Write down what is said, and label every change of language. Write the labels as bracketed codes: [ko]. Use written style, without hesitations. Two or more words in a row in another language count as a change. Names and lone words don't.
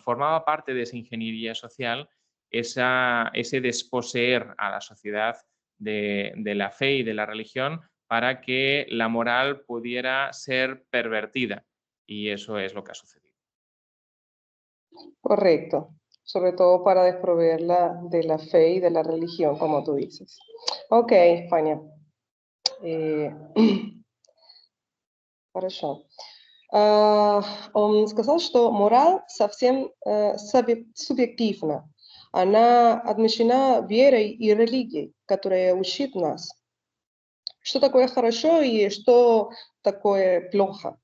[es] Formaba parte de esa ingeniería social ese desposeer a la sociedad de la fe y de la religión para que la moral pudiera ser pervertida. Y eso es lo que ha sucedido. Correcto, sobre todo para desproveerla de la fe y de la religión, como tú dices. Ok, Fania. [ru] Хорошо. Он сказал, что мораль совсем субъективна. Она отмечена верой и религией, которая учит нас, что такое хорошо и что такое плохо.